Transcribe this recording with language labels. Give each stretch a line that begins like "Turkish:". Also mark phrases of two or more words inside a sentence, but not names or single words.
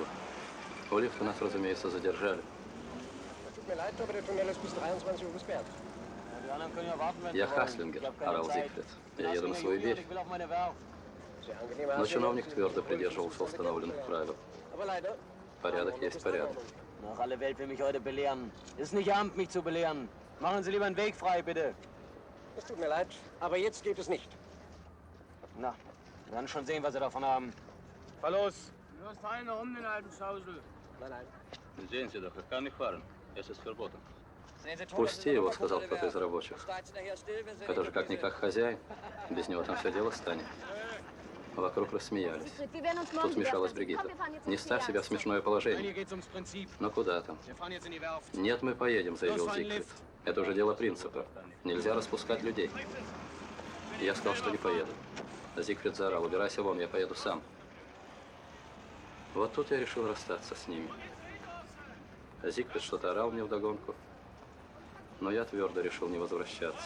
Russian: У лифта нас, разумеется, задержали. Я Хаслингер, орал Зигфрид. Я еду на свою верфь. Но чиновник твердо придерживался установленных правил. Порядок есть порядок.
German: Ach, alle Welt will mich heute belehren. Ist nicht Ihr Amt, mich zu belehren. Machen Sie lieber einen Weg frei, bitte. Es tut mir leid, aber jetzt geht es nicht. Na, wir werden schon sehen, was Sie davon haben. Fahr los. Los, fahren nach um den alten Schausel. Nein, nein.
Russian: Пусти его, сказал кто-то из рабочих. Это же как-никак хозяин. Без него там все дело станет. Вокруг рассмеялись. Тут вмешалась Бригитта. Не ставь себя в смешное
German: Hier
Russian: положение.
German: geht's ums Prinzip.
Russian: Но куда там?
German: Wir fahren jetzt in die Werft.
Russian: Нет, мы поедем, заявил Зигфрид. Это уже дело принципа. Нельзя распускать людей. Я сказал, что не поеду. Зигфрид заорал: убирайся вон, я поеду сам. Вот тут я решил расстаться с ними. Зигфрид что-то орал мне вдогонку, но я твердо решил не возвращаться.